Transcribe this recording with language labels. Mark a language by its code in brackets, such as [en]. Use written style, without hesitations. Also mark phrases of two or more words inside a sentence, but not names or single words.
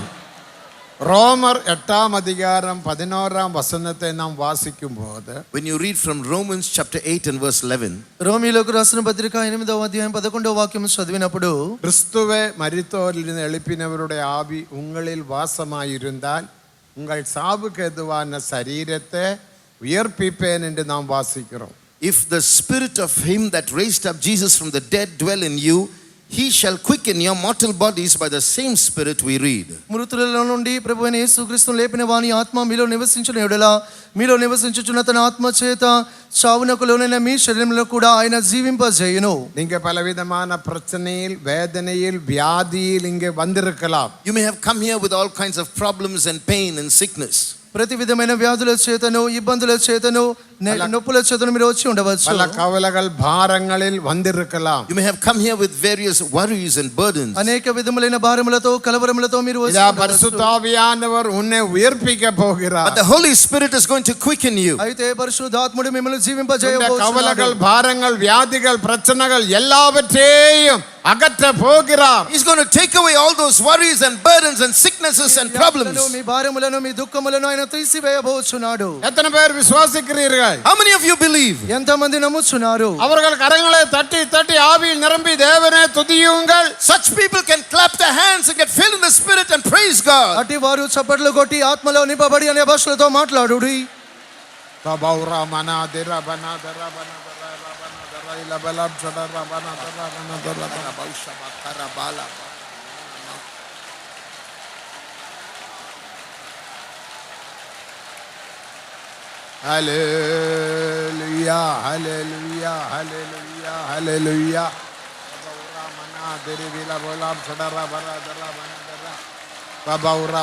[ml] റോമർ 8:11 നാം വാസിക്കുമ്പോൾ [en] When you read from Romans chapter 8 and verse 11, [te] రోమీయులకు రాసిన పత్రిక 8వ అధ్యాయం 11వ వాక్యం చదివినప్పుడు [ta] கிறிஸ்துவே மரித்தோரில் இருந்து எழுப்பினவருடைய ஆவி உங்களில் வாசமாயிருந்தால் உங்கள் சாவுக்கு எதுவான சரீரத்தை உயிர்ப்பிப்பேன் என்று நாம் வாசிக்கிறோம். [en] if the spirit of him that raised up Jesus from the dead dwell in you, he shall quicken your mortal bodies by the same spirit we read. [te] మృతులలో నుండి ప్రభువైన యేసుక్రీస్తును లేపిన వాని ఆత్మ మీలో నివసించిన యెడల మీలో నివసించుచున్న తన ఆత్మ చేత చావునకు లోనైన మీ శరీరంలో కూడా ఆయన జీవింపజేయును. [ta] நீங்க பலவிதமான பிரச்சனையில் வேதனையில் வியாதியில் இங்கே வந்திருக்கலாம். [en] You may have come here with all kinds of problems and pain and sickness. [te] ప్రతి విధమైన వ్యాధుల చేతను ఇబ్బందుల చేతను నొప్పుల చేతను మీరు వచ్చి ఉండవచ్చు. [ta] பல கவலைகள் பாரங்களில் வந்திருக்கலாம். [en] You may have come here with various worries and burdens. [te] అనేక విధములైన భారములతో కలవరములతో మీరు వచ్చి [ta] இதா [te] ఉండవచ్చు. [ta] பரிசுத்த ஆவியானவர் உன்னை உயிர்ப்பிக்க போகிறார். [en] But the Holy Spirit is going to quicken you. [te] అయితే పరిశుద్ధాత్ముడు మిమ్మల్ని [ta] இந்த [te] జీవింపజేయబోతున్నాడు. [ta] கவலைகள் பாரங்கள் வியாதிகள் பிரச்சனைகள் எல்லாவற்றையும் அகற்ற போகிறார். [en] He's going to take away all those worries and burdens and sicknesses and problems. [te] మీ భారములను మీ దుఃఖములను ఆయన తీసివేయబోతున్నాడు. [ta] எத்தனை பேர் விசுவாசிக்கிறீர்கள்? [en] How many of you believe? [te] ఎంతమంది నమ్ముచున్నారు? [ta] அவர்கள் கரங்களை தட்டி தட்டி ஆவியில் நிரம்பி தேவனை துதியுங்கள். [en] Such people can clap their hands and get filled in the Spirit and praise God. [te] అట్టి వారు చప్పట్లు కొట్టి ఆత్మలో నింపబడి అనే భాషలతో మాట్లాడుడి. தபௌரா மனா திர பனா தர பனா தர பனா தர இல பலம் சடர பனா தர பனா தர பனா பௌஷப கரபால. ஹல்லேலூயா ஹல்லேலூயா ஹல்லேலூயா ஹல்லேலூயா தபௌரா மனா திரிவில பலம் சடர பனா தர பனா தர தபௌரா